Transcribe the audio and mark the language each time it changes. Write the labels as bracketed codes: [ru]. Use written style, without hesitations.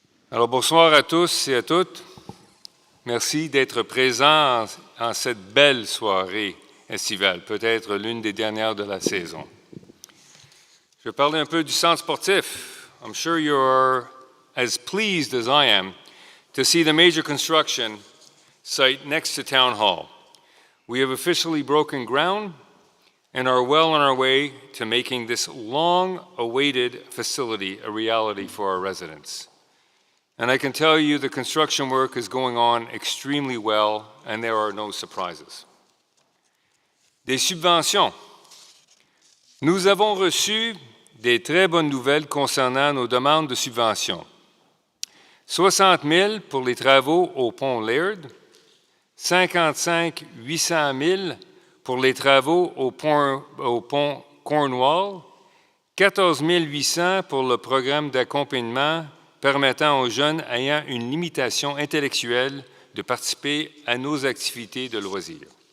[fr] Alors bonsoir à tous et à toutes. Merci d'être présents en cette belle soirée estivale, peut-être l'une des dernières de la saison. Je vais parler un peu du centre sportif. [en] I'm sure you're as pleased as I am to see the major construction site next to Town Hall. We have officially broken ground and are well on our way to making this long-awaited facility a reality for our residents. And I can tell you the construction work is going on extremely well and there are no surprises. [fr] Des subventions. Nous avons reçu des très bonnes nouvelles concernant nos demandes de subventions. 60 000 pour les travaux au pont Laird, 55 800 000 pour les travaux au pont Cornwall, 14 800 pour le programme d'accompagnement permettant aux jeunes ayant une limitation intellectuelle de participer à nos activités de loisirs.